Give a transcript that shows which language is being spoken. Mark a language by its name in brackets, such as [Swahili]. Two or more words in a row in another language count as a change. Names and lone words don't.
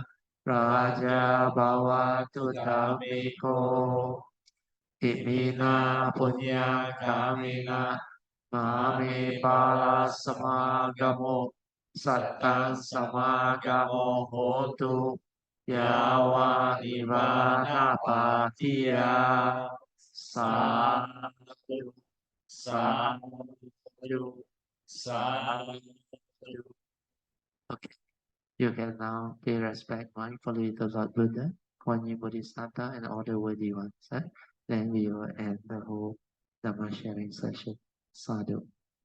[Pali] raja bhavatu dhammiko imina punya kamina mame pala samagamo Sattang samagamo hotu yawa nivana patiya sadhu sadhu sadhu. [English] Okay, you can now pay respect mindfully to Lord Buddha, Kuan Yin Bodhisattva, and all the worthy ones. Then we will end the whole Dhamma sharing session. Sadhu.